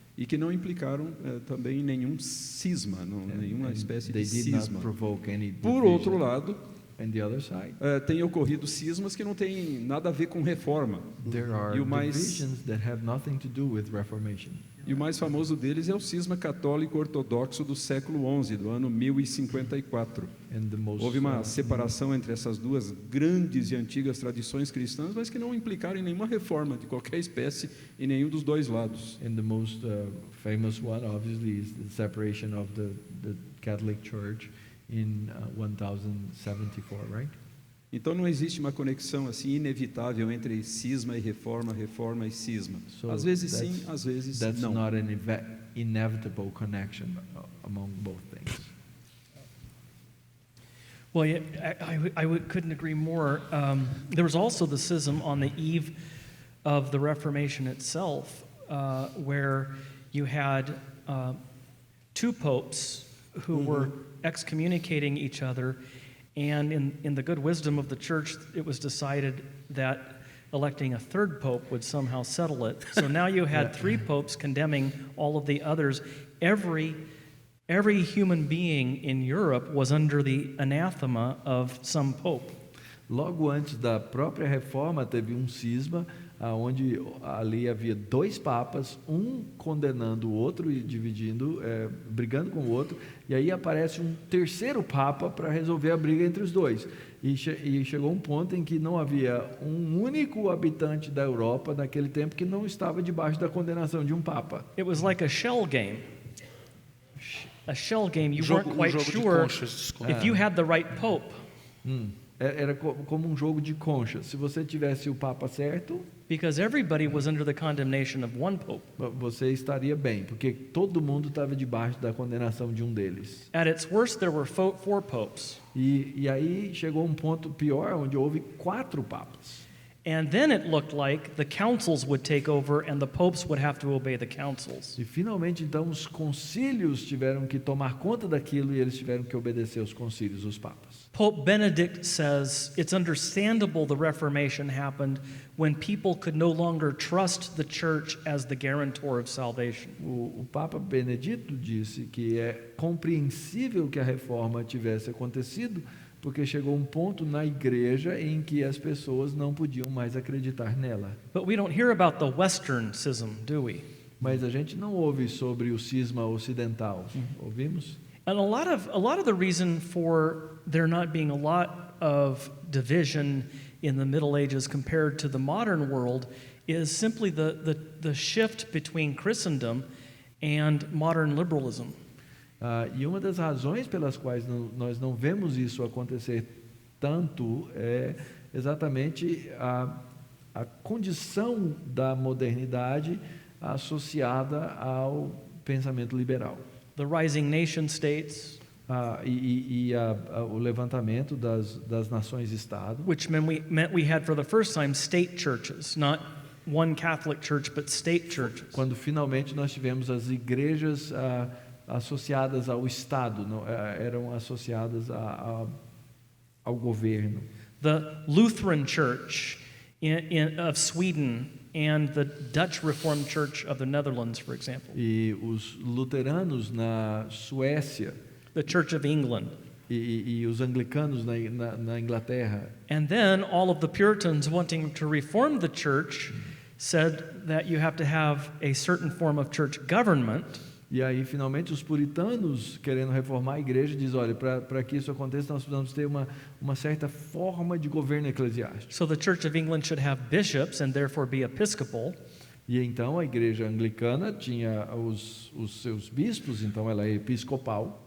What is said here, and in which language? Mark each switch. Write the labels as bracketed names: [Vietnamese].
[Portuguese] E que não implicaram também nenhum cisma, nenhuma espécie de cisma. Por outro lado, [English] and the other side, [Portuguese] tem ocorrido cismas que não têm nada a ver com reforma. [English] There are divisions that have nothing to do with reformation. [Portuguese] E o mais famoso deles é o cisma católico ortodoxo do século XI, do ano 1054. Houve uma separação entre essas duas grandes e antigas tradições cristãs, mas que não implicaram em nenhuma reforma de qualquer espécie em nenhum dos dois lados. [English] And the most famous one, obviously, is the separation of the Catholic Church in 1074, right? [Portuguese] Então não existe uma conexão assim inevitável entre cisma e reforma, reforma e cisma. [English] So [Portuguese] às vezes sim, às vezes [English] that's [Portuguese] não. [English] Not an inevitable connection among both things. Well, yeah, couldn't agree more. There was also the schism on the eve of the Reformation itself, where you had two popes who were excommunicating each other, and in the good wisdom of the church, it was decided that electing a third pope would somehow settle it. So now you had three popes condemning all of the others. Every human being in Europe was under the anathema of some pope. [Portuguese] Logo antes da própria reforma, teve cisma, onde ali havia dois papas, um condenando o outro e dividindo, brigando com o outro, e aí aparece um terceiro papa para resolver a briga entre os dois. E chegou um ponto em que não havia um único habitante da Europa naquele tempo que não estava debaixo da condenação de um papa. [English] It was like a shell game. A shell game, you weren't quite sure if you had the right pope. [Portuguese] Era como um jogo de concha. Se você tivesse o papa certo, [English] because everybody was under the condemnation of one pope. [Portuguese] Você estaria bem, porque todo mundo estava debaixo da condenação de um deles. [English] At its worst, there were four popes. [Portuguese] E aí chegou um ponto pior, onde houve 4 papas. [English] And then it looked like the councils would take over and the popes would have to obey the councils. [Portuguese] E finalmente então os concílios tiveram que tomar conta daquilo e eles tiveram que obedecer aos concílios, os papas. [English] Pope Benedict says it's understandable the Reformation happened when people could no longer trust the church as the guarantor of salvation. [Portuguese] O Papa Benedito disse que é compreensível que a reforma tivesse acontecido porque chegou um ponto na igreja em que as pessoas não podiam mais acreditar nela. [English] But we don't hear about the Western schism, do we? [Portuguese] Mas a gente não ouve sobre o cisma ocidental. Ouvimos? [English] And a lot of the reason for there not being a lot of division in the Middle Ages compared to the modern world is simply the shift between Christendom and modern liberalism. [Portuguese] E uma das razões pelas quais nós não vemos isso acontecer tanto é exatamente a condição da modernidade associada ao pensamento liberal. [English] The rising nation states, [Portuguese] O levantamento das nações-estado, [English] which meant we had for the first time state churches, not one Catholic church, but state churches. [Portuguese] quando finalmente nós tivemos as igrejas associadas ao Estado, eram associadas ao governo. [English] The Lutheran Church of Sweden and the Dutch Reformed Church of the Netherlands, for example. [Portuguese] E os luteranos na Suécia [English] The Church of England. [Portuguese] e os anglicanos na Inglaterra. [English] And then all of the Puritans wanting to reform the church said that you have to have a certain form of church government. [Portuguese] E aí, finalmente, os puritanos, querendo reformar a igreja, dizem, olha, para que isso aconteça, nós precisamos ter uma certa forma de governo eclesiástico. [English] So the Church of England should have bishops and therefore be episcopal. [Portuguese] E então a igreja anglicana tinha os seus bispos, então ela é episcopal.